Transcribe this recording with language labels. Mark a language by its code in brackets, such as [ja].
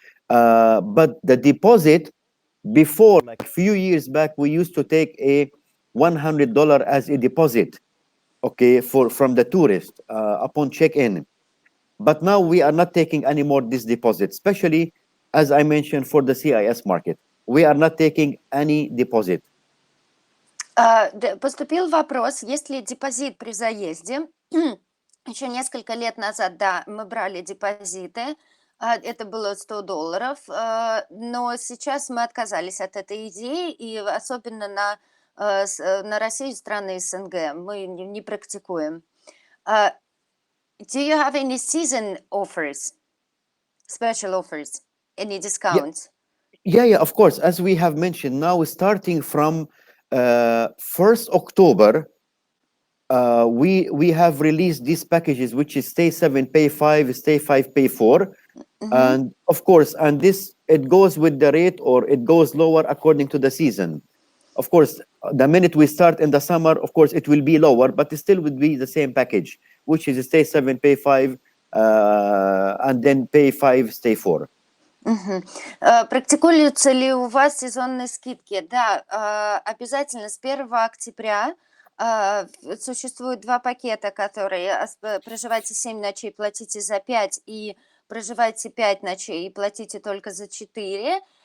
[en] But the deposit, before, like a few years back, we used to take a $100 as a deposit, okay, from the tourist upon check-in. But now we are not taking any more this deposit, especially, as I mentioned, for the CIS market. We are not taking any deposit. [ru] Поступил вопрос, есть ли депозит при заезде. Еще несколько лет назад, да, мы брали депозиты, это было $100, но сейчас мы отказались от этой идеи, и особенно на Россию и страны СНГ мы не практикуем. [en] Do you have any season offers, special offers, any discounts? Yeah, of course. As we have mentioned, now starting from 1st October, we have released these packages, which is stay 7, pay 5, stay 5, pay 4. And of course, and this, it goes with the rate or it goes lower according to the season. Of course, the minute we start in the summer, of course, it will be lower, but it still would be the same package, which is stay 7, pay 5, and then pay 5, stay 4. [ru] Практикуются ли у вас сезонные скидки? Да, обязательно с 1 октября существует 2 пакета, которые проживайте 7 ночей, платите за 5, и проживайте 5 ночей и платите только за 4.